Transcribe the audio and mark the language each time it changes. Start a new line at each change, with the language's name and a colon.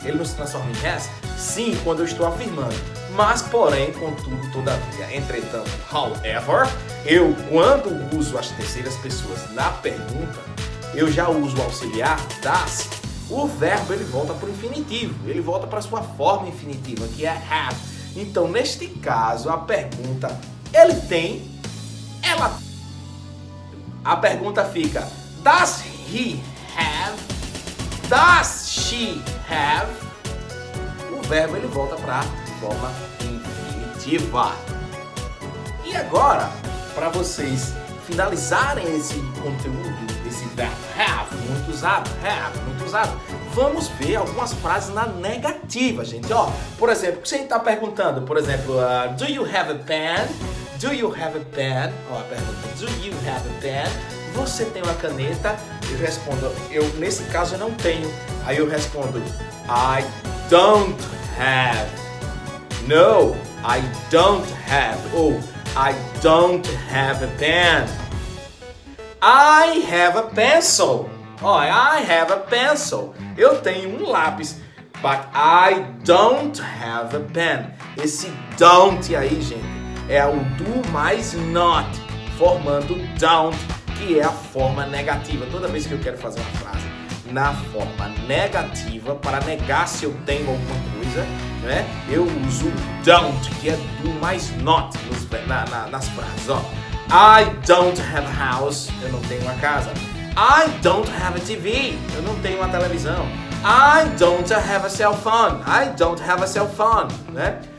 Portuguese: Ele não se transforma em has? Sim, quando eu estou afirmando. Mas, porém, contudo, todavia, entretanto, however, eu quando uso as terceiras pessoas na pergunta, eu já uso o auxiliar does. O verbo ele volta para o infinitivo, ele volta para a sua forma infinitiva, que é have. Então, neste caso, a pergunta, ele tem, ela.
English: A pergunta fica, does he have? Does she have?
Portuguese: O verbo ele volta para a forma infinitiva. E agora, para vocês finalizarem esse conteúdo, esse verbo have, muito usado, vamos ver algumas frases na negativa, gente. Ó, por exemplo, você está perguntando, por exemplo,
English: do you have a pen? Do you have a pen?
Portuguese: Ó, a pergunta,
English: do you have a pen?
Portuguese: você tem uma caneta? Eu respondo, nesse caso eu não tenho. Aí eu respondo,
English: I don't have. No, I don't have. Ou I don't have a pen. I have a pencil. Oh, I have a pencil.
Portuguese: Eu tenho um lápis.
English: But I don't have a pen.
Portuguese: Esse don't aí, gente, é o do mais not, formando don't, que é a forma negativa. Toda vez que eu quero fazer uma frase na forma negativa, para negar se eu tenho alguma coisa, né, eu uso don't, que é do mais not nas frases. Ó.
English: I don't have a house.
Portuguese: Eu não tenho uma casa.
English: I don't have a TV.
Portuguese: Eu não tenho uma televisão.
English: I don't have a cell phone. I don't have a cell phone, né?